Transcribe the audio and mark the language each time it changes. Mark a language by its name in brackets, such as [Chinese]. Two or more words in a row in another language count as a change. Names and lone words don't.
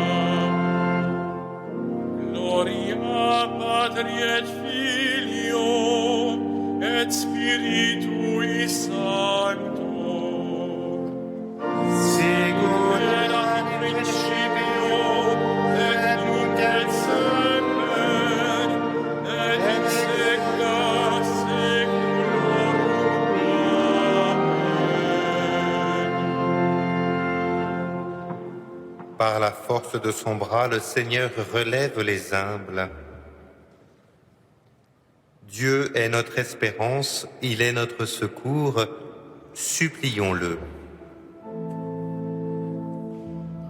[Latin] Gloria Patri et Filio et Spiritui Sancto. Sicut Erat in principio et nunc et semper et in saecula saeculorum. Amen. [French] Par la force de son bras, le Seigneur relève les humbles. Dieu est notre espérance, il est notre secours, supplions-le.